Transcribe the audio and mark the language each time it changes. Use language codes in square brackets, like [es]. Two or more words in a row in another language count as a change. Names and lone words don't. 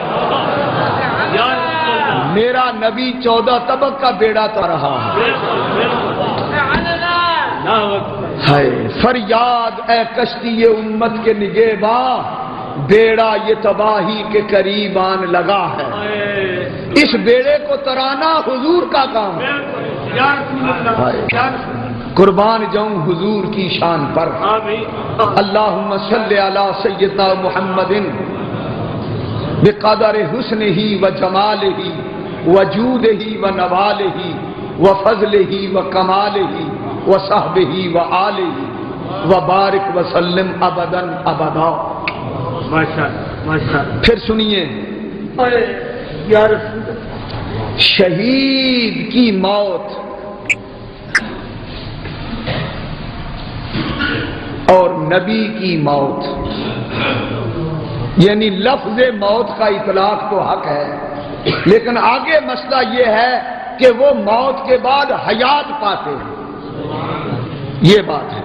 [ur] میرا نبی 14 طبق کا بیڑا تو رہا ہے، فریاد اے کشتی امت کے نگہباں، بیڑا یہ تباہی کے قریب آن لگا ہے، اس بیڑے کو ترانا حضور کا کام ہے، قربان جاؤں حضور کی شان پر، [ar] اللہم صلی علی سیدنا محمد بقدر حسنہ و جمالہ و جودہ و نوالہ و فضلہ و کمالہ و صحبہ و آلہ و بارک وسلم ابدا ابدا۔ [ur] پھر سنیے، شہید کی موت اور نبی کی موت، یعنی لفظ موت کا اطلاق تو حق ہے، لیکن آگے مسئلہ یہ ہے کہ وہ موت کے بعد حیات پاتے ہیں، یہ بات ہے۔